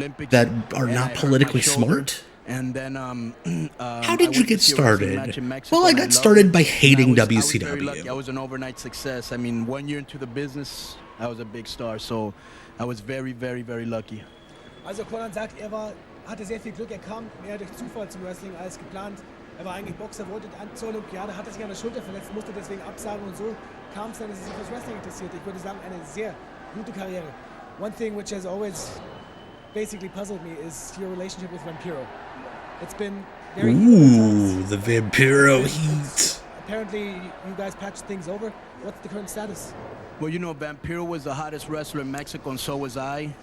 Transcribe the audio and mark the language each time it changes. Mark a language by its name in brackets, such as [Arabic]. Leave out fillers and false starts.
[English] that are not politically smart. And then, How did you get started? Well, I got started by hating WCW. I was an overnight success. I mean, 1 year into the business, I was a big star. So I was very, very, very lucky. [German] Also Konnan sagt, hatte sehr viel Glück. Kam mehr durch Zufall zum Wrestling als geplant. War eigentlich Boxer, wollte zur Olympiade, hatte sich an der Schulter verletzt, musste deswegen absagen und so kam es dann, dass er sich fürs Wrestling interessiert. Ich würde sagen, eine sehr gute Karriere. [English] One thing which has always basically puzzled me is your relationship with Vampiro. It's been very the Vampiro heat. Apparently, you guys patched things over. What's the current status? Well, Vampiro was the hottest wrestler in Mexico, and so was I.